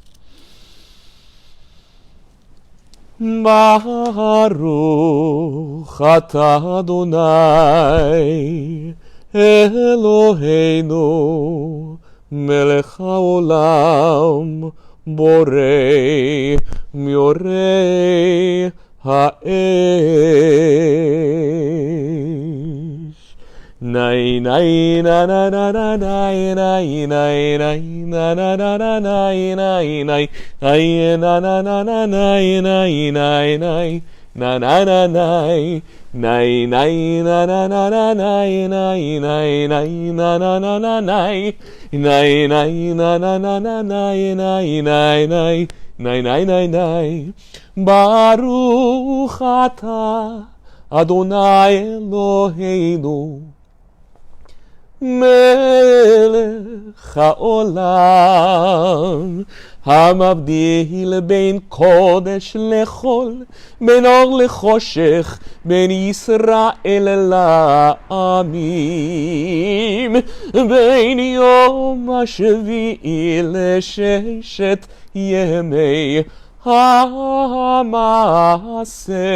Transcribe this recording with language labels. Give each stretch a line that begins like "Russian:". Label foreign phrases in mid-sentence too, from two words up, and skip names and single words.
Hebrew: ברוך אתה אדוני אלוהינו מלך העולם בורא מיורי האש. נאי נאי נא נא נא נא נאי נאי נאי נאי נא נא נא נא נאי נאי נאי נאי נא נא נא נא נאי נאי נאי נאי נא נא נא נאי נאי נאי נא נא נא נא נאי נאי נאי נאי נא נא נא נא נאי נאי נאי נא נא נא נא נאי נאי נאי נאי נאי נאי נאי נאי. ברוך אתה אדוני אלוהינו מלך העולם המבדיל בין קודש לחול, בין אור לחושך, בין ישראל לעמים, בין יום השביעי לששת ימי המעשה.